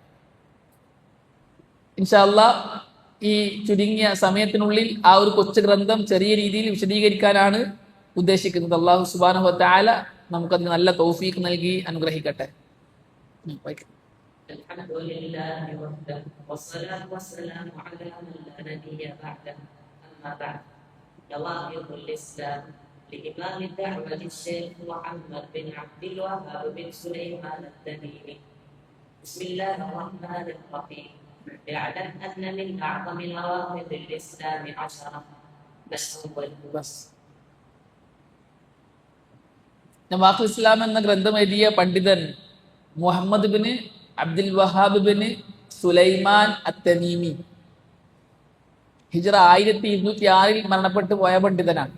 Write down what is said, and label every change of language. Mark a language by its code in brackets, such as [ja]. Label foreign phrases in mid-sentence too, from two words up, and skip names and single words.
[ar] إن شاء الله [ml] ഈ ചുരുങ്ങിയ സമയത്തിനുള്ളിൽ ആ ഒരു കൊച്ചു ഗ്രന്ഥം ചെറിയ രീതിയിൽ വിശദീകരിക്കാനാണ് ഉദ്ദേശിക്കുന്നത്. അല്ലാഹു [ar] سبحانه وتعالى [ml] നമുക്കതിന് നല്ല തൗഫീഖ് നൽകി അനുഗ്രഹിക്കട്ടെ. [ar] الحمد لله وحده والصلاة والسلام على من لا نبي بعده. أما بعد. നവാഖിദുൽ ഇസ്ലാം لإمام الدعوة الشيخ محمد بن عبد الوهاب بن سليمان التميمي. بسم الله الرحمن الرحيم. اعلم أن من أعظم نواقض الإسلام 10. [ml] നവാഖിദുൽ ഇസ്ലാം എന്ന ഗ്രന്ഥം എഴുതിയ പണ്ഡിതൻ മുഹമ്മദ് ബിൻ അബ്ദുൽ വഹാബ് ബിൻ സുലൈമാൻ അത്തമീമി, ഹിജ്റ 1206 മരണപ്പെട്ടു പോയ പണ്ഡിതനാണ്.